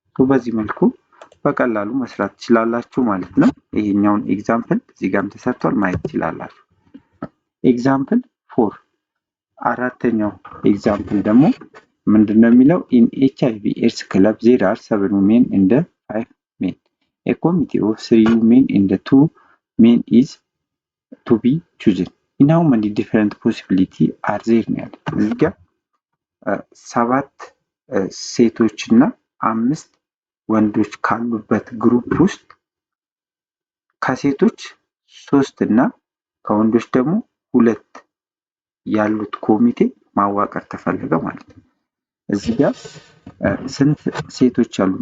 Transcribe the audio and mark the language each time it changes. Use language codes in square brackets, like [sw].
[am] በዚህ መልኩ በቀላሉ መስራት ትችላላችሁ ማለት ነው። ይሄኛውን ኤግዛምፕል እዚህ ጋርም ተሰርቷል ማየት ትችላላችሁ። ኤግዛምፕል 4 አራተኛው ኤግዛምፕል ደግሞ ምንድነው የሚለው ኢን [en] HIV AIDS club there are 7 women and 5 men. A committee of 3 women and 2 men is to be chosen. In how many different possibility are there? [am] እዚህ ጋር 7 ሴቶችና 5 ወንዶች ካሉበት ግሩፕ ውስጥ ከሴቶች 3 እና ከወንዶች ደግሞ 2 ያሉት ኮሚቴ ማዋቀር ተፈለገ ማለት ነው። እዚህ ጋር ስንት ሴቶች አሉ?